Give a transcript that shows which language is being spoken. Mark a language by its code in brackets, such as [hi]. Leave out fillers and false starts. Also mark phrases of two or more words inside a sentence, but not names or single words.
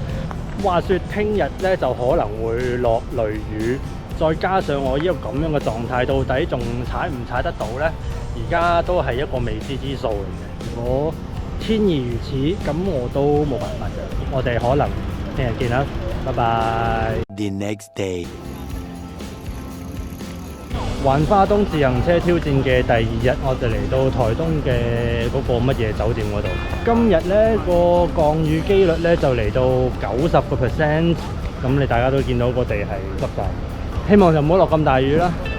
[yue] 話說聽日呢就可能會落雷雨，再加上我呢個咁樣嘅狀態，到底仲踩唔踩得到呢？而家都係一個未知之數嚟嘅。如果天意如此，咁我都冇辦法嘅。我哋可能聽日見啦，拜拜。 [en] The next day. [yue] 環花東自行車挑戰嘅第2日，我哋嚟到台東嘅嗰個乜嘢酒店嗰度。今日呢個降雨機率呢就嚟到90%，咁你大家都見到個地係濕晒，希望就唔好落咁大雨啦。